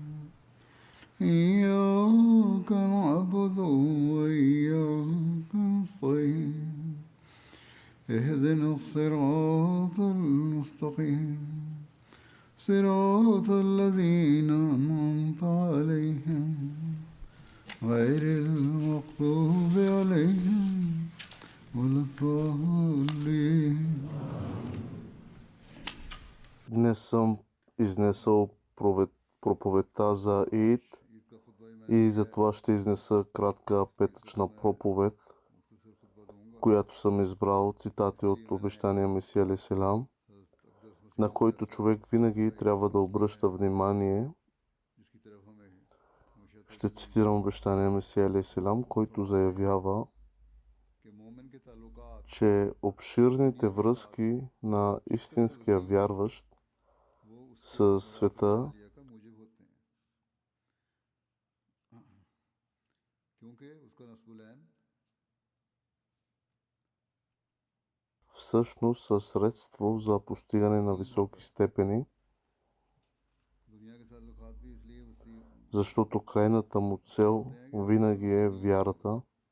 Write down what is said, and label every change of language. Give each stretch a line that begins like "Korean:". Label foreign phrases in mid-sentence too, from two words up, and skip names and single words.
Arabic: إياك نعبد وإياك نستعين اهدنا الصراط المستقيم صراط الذين أنعمت عليهم غير المغضوب عليهم ولا الضالين.
Bulgarian: Днес съм изнесъл проповедта за Ид и затова ще изнеса кратка петъчна проповед, която съм избрал цитати от обещания Месия
Arabic: عليه السلام,
Bulgarian: на който човек винаги трябва да обръща внимание. Ще цитирам обещания Месия
Arabic: عليه السلام,
Bulgarian: който заявява, че обширните връзки на истинския вярващ със света всъщност са средство за постигане на високи степени, защото крайната му цел винаги е вярата.